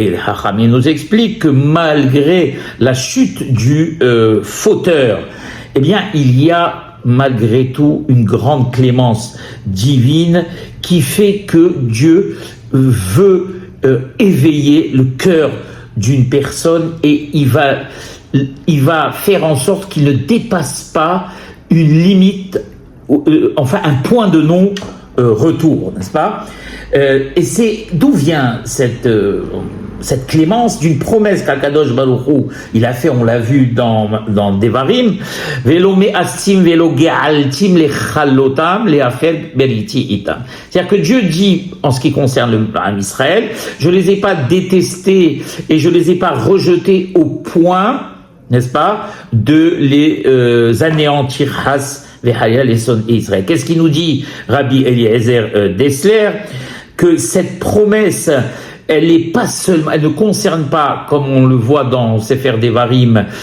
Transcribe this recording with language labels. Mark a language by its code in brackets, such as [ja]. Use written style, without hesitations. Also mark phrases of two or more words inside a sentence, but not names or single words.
[fr] Et Hachamim nous explique que malgré la chute du fauteur, eh bien, il y a malgré tout une grande clémence divine qui fait que Dieu veut éveiller le cœur d'une personne, et il va faire en sorte qu'il ne dépasse pas une limite, enfin un point de non-retour, n'est-ce pas? Et c'est d'où vient cette clémence? D'une promesse qu' [he] הקדוש ברוך הוא, [fr] il a fait, on l'a vu dans Devarim, [he] ולא מאסתים ולא געלתים לכלתם להפר בריתי אתם. [fr] C'est-à-dire que Dieu dit, en ce qui concerne le peuple Israël, je les ai pas détestés et je les ai pas rejetés au point, n'est-ce pas, de les anéantir [he] חס וחלילה לשונאי ישראל. [fr] Qu'est-ce qu'il nous dit Rabbi Eliezer Dessler? Que cette promesse, elle ne concerne pas, comme on le voit dans Sefer Devarim,